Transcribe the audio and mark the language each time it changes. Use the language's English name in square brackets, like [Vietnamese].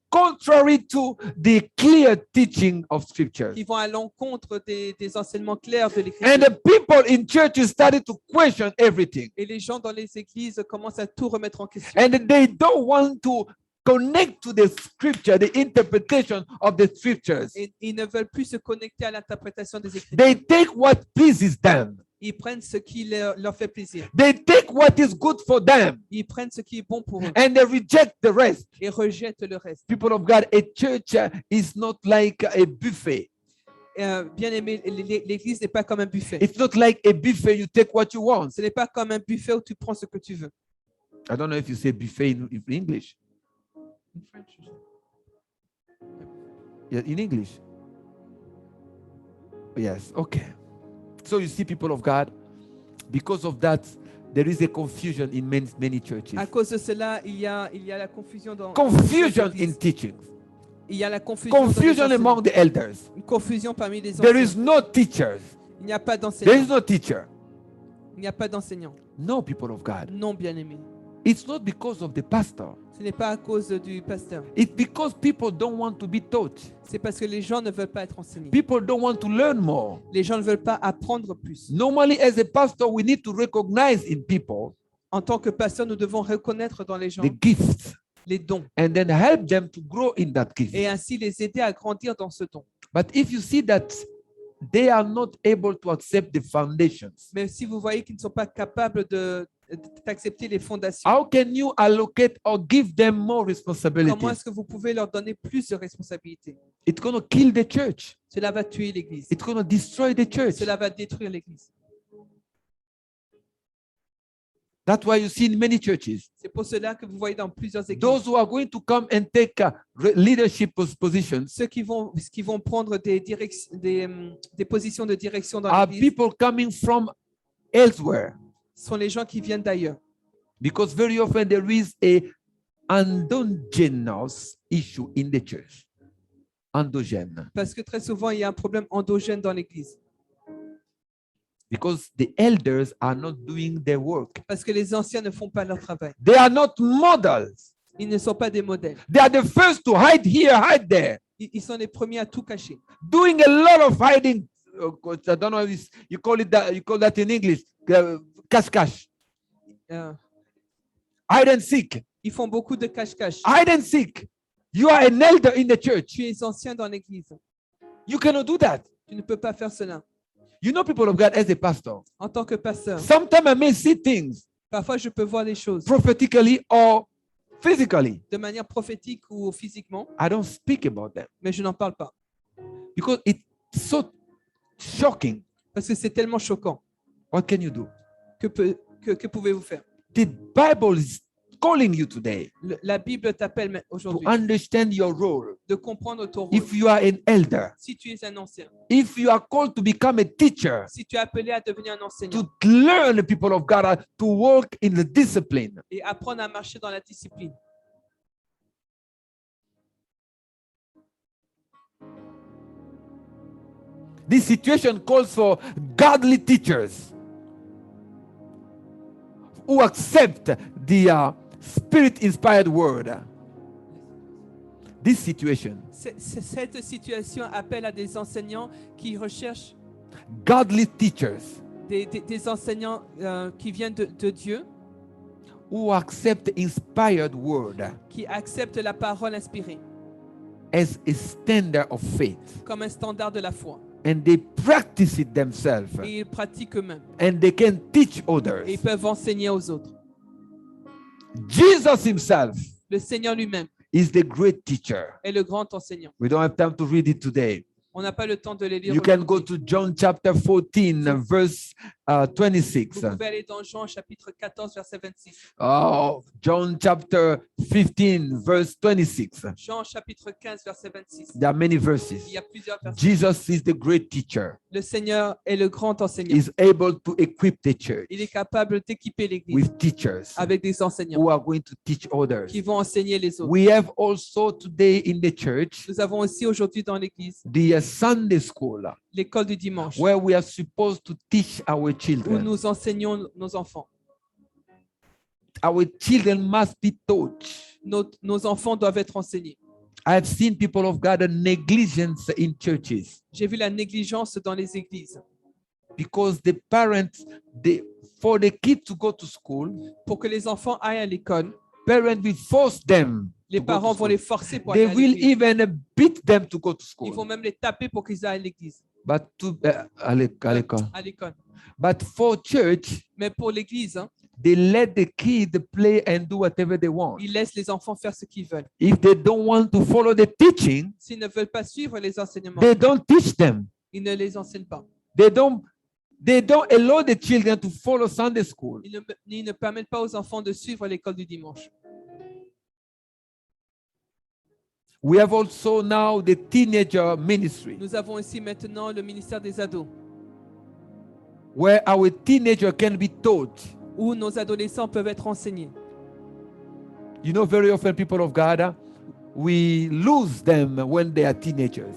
[English] contrary to the clear teaching of scriptures. [French] qui vont à l'encontre des enseignements clairs de [English] And [French] l'Écriture. [English] the people in churches started to question everything. [French] Et les gens dans les églises commencent à tout remettre en question. [English] And they don't want to connect to the scripture, the interpretation of the scriptures. [French] Et ils ne veulent plus se connecter à l'interprétation des Écritures. [English] They take what pleases them. [French] Ils prennent ce qui leur fait plaisir. [English] They take what is good for them [French] Ils prennent ce qui est bon pour eux [English] and they reject the rest. [French] et rejettent le reste. [English] People of God, a church is not like a buffet. [French] Bien aimé, l'église n'est pas comme un buffet. [English] It's not like a buffet, you take what you want. [French] Ce n'est pas comme un buffet où tu prends ce que tu veux. [English] I don't know if you say buffet in English. Yeah, in English. Yes, okay. So you see, people of God, because of that, there is a confusion in many churches. [French] À cause de cela, il y a la confusion dans [English] Confusion [French] dans les [English] in [French] églises. [English] teachings. [French] Il y a la confusion, dans les [English] Confusion [French] enseignements. [English] among the elders. [French] Une confusion parmi les [English] There [French] enseignants. [English] is no teachers. [French] Il n'y a pas [English] There is no teacher. [French] Il n'y a pas d'enseignants. [English] No, people of God. [French] Non, bien aimé. [English] It's not because of the pastor. [French] Ce n'est pas à cause du pasteur. [English] It's because people don't want to be taught. [French] C'est parce que les gens ne veulent pas être enseignés. [English] People don't want to learn more. [French] Les gens ne veulent pas apprendre plus. [English] Normally, as a pastor, we need to recognize in people [French] En tant que pasteur, nous devons reconnaître dans les gens [English] the gifts [French] les dons [English] and then help them to grow in that gift. [French] et ainsi les aider à grandir dans ce don. [English] But if you see that they are not able to accept the foundations, [French] Mais si vous voyez qu'ils ne sont pas capables d'accepter les fondations, [English] how can you allocate or give them more [French] comment [English] responsibilities? [French] est-ce que vous pouvez leur donner plus de responsabilités? [English] It's going to kill the church. [French] Cela va tuer l'Église. [English] It's going to destroy the church. [French] Cela va détruire l'Église. [English] That's why you see in many churches, [French] C'est pour cela que vous voyez dans plusieurs églises, [English] those who are going to come and take leadership positions [French] ceux qui vont prendre des positions de direction dans [English] are [French] l'Église [English] people coming from elsewhere. [French] sont les gens qui viennent d'ailleurs. [English] Because very often there is a endogenous issue in the church. [French] Endogene. Parce que très souvent, il y a un problème endogène dans l'Église. [English] Because the elders are not doing their work. [French] Parce que les anciens ne font pas leur travail. [English] They are not models. [French] Ils ne sont pas des modèles. [English] They are the first to hide here, hide there. [French] Ils sont les premiers à tout cacher. [English] Doing a lot of hiding. I don't know if you call that in English. [French] Cache-cache. Euh, [English] Hide and seek. [French] Ils font beaucoup de cache-cache. [English] Hide and seek. You are an elder in the church. [French] Tu es ancien dans l'Église. [English] You cannot do that. [French] Tu ne peux pas faire cela. [English] You know, people of God, as a pastor, [French] En tant que pasteur, [English] sometimes I may see things [French] parfois je peux voir des choses [English] prophetically or physically. [French] de manière prophétique ou physiquement, [English] I don't speak about them [French] mais je n'en parle pas. [English] because it's so shocking. [French] Parce que c'est tellement choquant. [English] What can you do? [French] Que pouvez-vous faire? [English] The Bible is calling you today [French] La Bible t'appelle [English] to [French] aujourd'hui [English] understand your role. [French] de comprendre ton rôle. [English] If you are an elder, [French] Si tu es un ancien, [English] if you are called to become a teacher, [French] si tu es appelé à devenir un enseignant [English] to learn the people of God to work in the discipline, [French] et apprendre à marcher dans la discipline, [English] This situation calls for godly teachers who accept the spirit-inspired word. This situation, [French] Cette situation appelle à des enseignants qui recherchent [English] godly teachers [French] des enseignants qui viennent de Dieu, [English] who accept inspired word [French] qui acceptent la parole inspirée [English] as a standard of faith, [French] comme un standard de la foi. [English] and they practice it themselves, [French] Et ils pratiquent eux-mêmes. [English] and they can teach [French] Et [English] others. [French] ils peuvent enseigner aux autres. [English] Jesus himself [French] Le Seigneur lui-même [English] is the great teacher. [French] est le grand enseignant. [English] We don't have time to read it today. [French] On n'a pas le temps de les lire. [English] You can go [French] aujourd'hui. [English] to John chapter 14, verse 26. [French] Vous pouvez aller dans Jean chapitre 14, verset 26. [English] Oh, John chapter 15, verse 26. [French] Jean chapitre 15, verset 26. [English] There are many [French] Il [English] verses. [French] y a plusieurs versets. [English] Jesus is the great teacher. [French] Le Seigneur est le grand enseignant. [English] He's able to equip the church [French] Il est capable d'équiper l'Église [English] with teachers [French] avec des enseignants [English] who are going to teach others. [French] qui vont enseigner les autres. [English] We have also today in the church [French] Nous avons aussi aujourd'hui dans l'Église [English] the Sunday school [French] l'école du dimanche [English] where we are supposed to teach our [French] où [English] children. [French] nous enseignons nos enfants. [English] Our children must be taught. [French] Nos enfants doivent être enseignés. [English] I have seen people of God negligence in churches [French] J'ai vu la négligence dans les églises [English] because the parents, for the kids to go to school, [French] pour que les enfants aillent à l'école. [English] parents will force them. [French] Les [English] to go to [French] parents vont [English] school. [French] les forcer pour aller [English] They [French] à [English] will [French] l'église. [English] even beat them to go to [French] Ils vont [English] school. [French] même les taper pour qu'ils aillent à l'église, [English] But [French] à l'école. à l'école. [English] But for church, [French] Mais pour l'église, hein, [English] they let the kid play and do whatever they want. [French] ils laissent les enfants faire ce qu'ils veulent. [English] If they don't want to follow the teaching, [French] S'ils ne veulent pas suivre les enseignements, [English] they don't teach them. [French] ils ne les enseignent pas. [English] They don't allow the children to follow Sunday school. [French] Ils ne permettent pas aux enfants de suivre l'école du dimanche. [English] We have also now the teenager ministry, [French] Nous avons aussi maintenant le ministère des ados, [English] where our teenager can be taught. [French] où nos adolescents peuvent être enseignés. [English] You know, very often people of God, we lose them when they are teenagers.